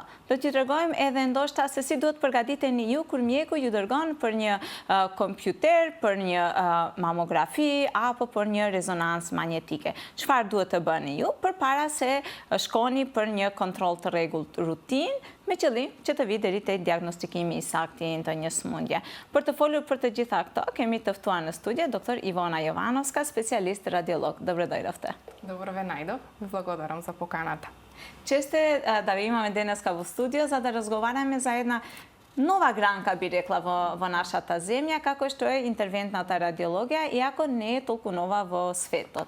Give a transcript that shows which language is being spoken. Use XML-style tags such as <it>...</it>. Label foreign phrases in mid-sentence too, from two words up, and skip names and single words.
<sq>Do t'ju tregojmë edhe ndoshta se si duhet përgatiteni ju kur mjeku ju dërgon për një kompjuter, për një mamografi apo për një rezonancë magnetike. Çfarë duhet të bëni ju përpara se shkoni për një kontroll të rregullt rutinë, me qëllim që të vi deri te diagnostikimi i saktë të një sëmundje. Për të folur për të gjitha këto, kemi të ftuar në studio dr.</sq> <mk>Ивона Јовановска, специјалист радиолог. Добро дојдовте. Добро ве најдов. Ви благодарам за поканата. Честе да ви имаме денеска во студио за да разговараме за една нова гранка, би рекла, во нашата земја, како што е интервентната радиологија, иако не е толку нова во светот.</mk>